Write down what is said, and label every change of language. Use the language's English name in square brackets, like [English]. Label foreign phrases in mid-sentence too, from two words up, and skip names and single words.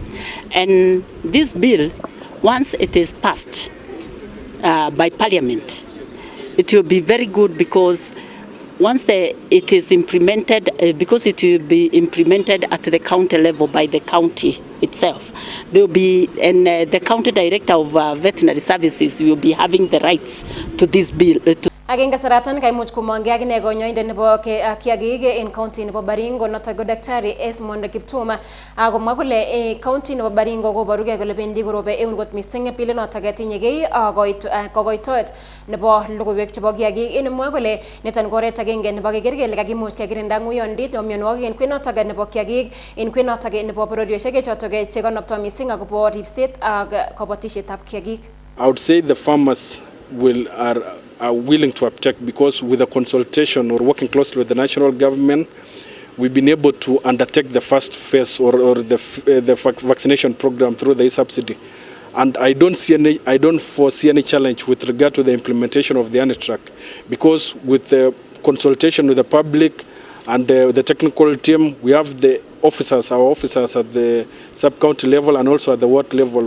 [English] And this bill, once it is passed by Parliament, it will be very good because once it is implemented, because it will be implemented at the county level by the county itself, there will be, and the county director of veterinary services will be having the rights to this bill. [Kalenjin] Agenge saratan kaimuch kumonge agine konyoindet nebo kiagik en county nebo Baringo notok ko Daktari Esmond Kiptum komwa kole county nebo Baringo koboruge kole bendi korobe eun kot missing bilit notok tinyegei kokoitoet nebo logoiwek chebo kiagik en mwa kole niton ko oret agenge nebo keker kele kakimuch kekirinda ng'uyondit nebo mionwogik en kwenotok nebo kiagik en kwenotok nebo bororiosiek chotok chekonoptoi missing akobo ripset ak kabatisietab kiagik. [English] I would say the farmers are willing to uptake because with a consultation or working closely with the national government, we've been able to undertake the first phase or the vaccination program through the subsidy. And I don't foresee any challenge with regard to the implementation of the ANITRAC because with the consultation with the public and the technical team, we have our officers at the sub-county level and also at the ward level.